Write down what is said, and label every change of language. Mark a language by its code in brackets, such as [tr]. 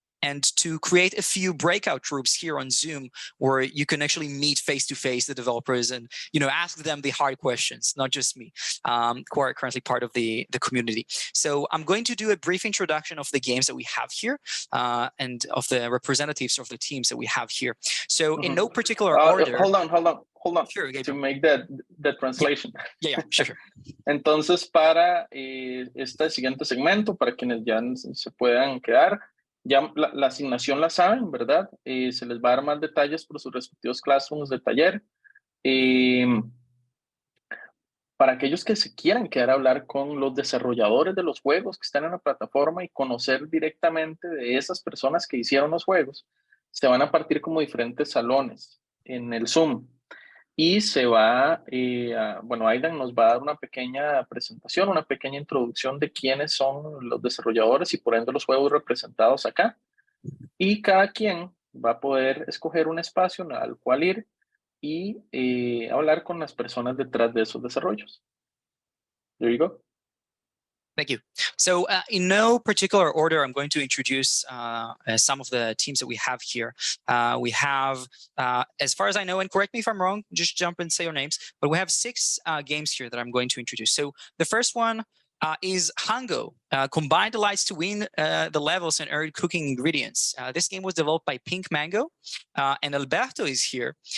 [en] And to create a few breakout groups here on Zoom, where you can actually meet face-to-face the developers and ask them the hard questions, not just me, who are currently part of the community. So I'm going to do a brief introduction of the games that we have here, and of the representatives of the teams that we have here. So in no particular order. Hold on. Sure, to make the translation. Yeah, sure. [es] Entonces, para este siguiente segmento, para quienes ya se puedan quedar, ya la asignación la saben, ¿verdad? Se les va a dar más detalles por sus respectivos classrooms de taller. Para aquellos que se quieran quedar a hablar con los desarrolladores de los juegos que están en la plataforma y conocer directamente de esas personas que hicieron los juegos, se van a partir como diferentes salones en el Zoom. Y se va, bueno, Aidan nos va a dar una pequeña presentación, una pequeña introducción de quiénes son los desarrolladores y por ende los juegos representados acá. Y cada quien va a poder escoger un espacio al cual ir y hablar con las personas detrás de esos desarrollos. [en] There you go. Thank you. So in no particular order, I'm going to introduce some of the teams that we have here. We have, as far as I know, and correct me if I'm wrong, just jump and say your names, but we have 6 games here that I'm going to introduce. So the first one is Hango, Combine the Lights to Win the Levels and Earn Cooking Ingredients. This game was developed by Pink Mango, and Alberto is here.